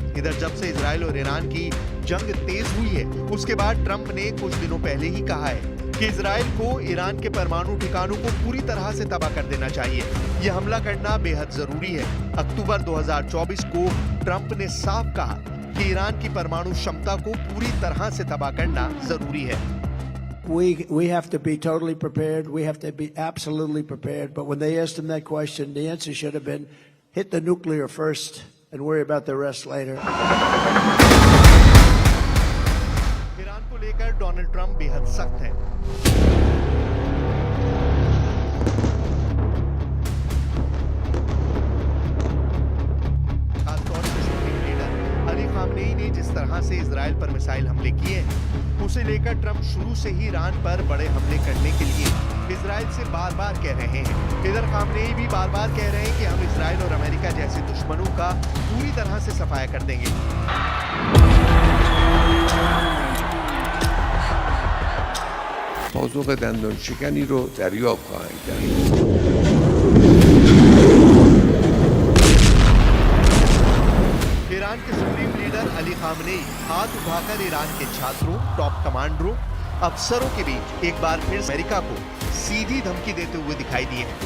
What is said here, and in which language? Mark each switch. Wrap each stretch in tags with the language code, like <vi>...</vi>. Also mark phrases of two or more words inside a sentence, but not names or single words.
<hi>इधर जब से इजराइल और ईरान की जंग तेज हुई है, उसके बाद ट्रंप ने कुछ दिनों पहले ही कहा है कि इजराइल को ईरान के परमाणु ठिकानों को पूरी तरह से तबाह कर देना चाहिए। यह हमला करना बेहद जरूरी है। अक्टूबर 2024 को ट्रंप ने साफ कहा कि ईरान की परमाणु क्षमता को पूरी तरह से तबाह करना जरूरी है।</hi> <en>We have to be totally prepared. We have to be absolutely prepared. But when they asked him that question, the answer should have been hit the nuclear first and worry about the rest later.</en> <hi>ईरान को लेकर डोनाल्ड ट्रंप बेहद सख्त है। खासतौर से सुप्रीम लीडर अली खामनेई ने जिस तरह से इजराइल पर मिसाइल हमले किए हैं, उसे लेकर ट्रंप शुरू से ही ईरान पर बड़े हमले करने के लिए इजराइल से बार-बार कह रहे हैं। इधर खामनेई भी बार-बार कह रहे हैं कि हम इजराइल और अमेरिका जैसे दुश्मनों का पूरी तरह से सफाया कर देंगे।</hi> <fa>پاسخ دندان شکنی رو دریافت خواهند کرد.</fa> <hi>ईरान के सुप्रीम लीडर अली खामनेई हाथ उठाकर ईरान के छात्रों, टॉप कमांडरों, अफसरों के बीच एक बार फिर अमेरिका को सीधी धमकी देते हुए दिखाई दिए हैं।</hi>